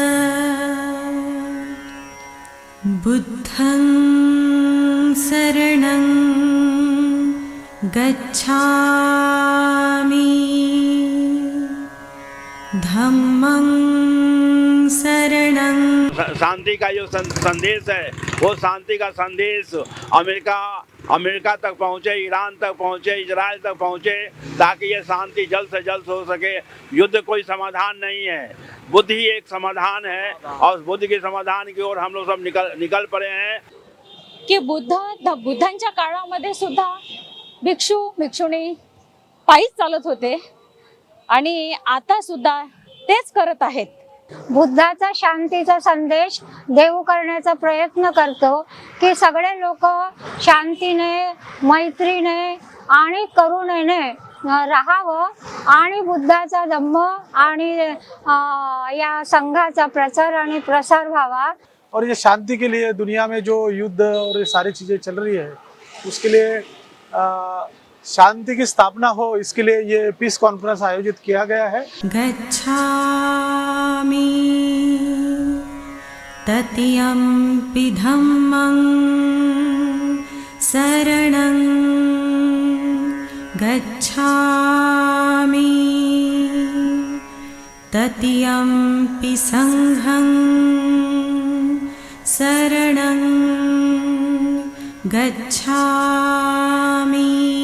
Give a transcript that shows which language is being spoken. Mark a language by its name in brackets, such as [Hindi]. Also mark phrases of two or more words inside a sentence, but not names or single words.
[Pali] बुद्धं शरणं गच्छामि, धम्मं शरणं। [Hindi] शांति का जो संदेश है वो शांति का संदेश अमेरिका तक पहुँचे, ईरान तक पहुँचे, इजराइल तक पहुँचे, ताकि ये शांति जल्द से जल्द हो सके। युद्ध कोई समाधान नहीं है, बुद्ध ही एक समाधान है और उस बुद्ध के समाधान की ओर हम लोग सब निकल पड़े हैं। [Marathi] की बुद्धांच्या काळामध्ये सुद्धा भिक्षुणी पायीच चालत होते आणि आता सुद्धा तेच करत आहेत। बुद्धाचा शांतीचा संदेश देऊ करण्याचा प्रयत्न करतो की सगळे लोक शांतीने, मैत्रीने आणि करुणेने राहावं आणि बुद्धाचा धम्म आणि या संघाचा प्रचार आणि प्रसार व्हावा। [Hindi] और ये शांति के लिए दुनिया में जो युद्ध और ये सारी चीजें चल रही है उसके लिए शांति की स्थापना हो, इसके लिए ये [English] peace conference [Hindi] आयोजित किया गया है। [Pali] गच्छामि तत्यंपि धम्मं शरणं गच्छामि तत्यंपि संघं शरणं गच्छामि।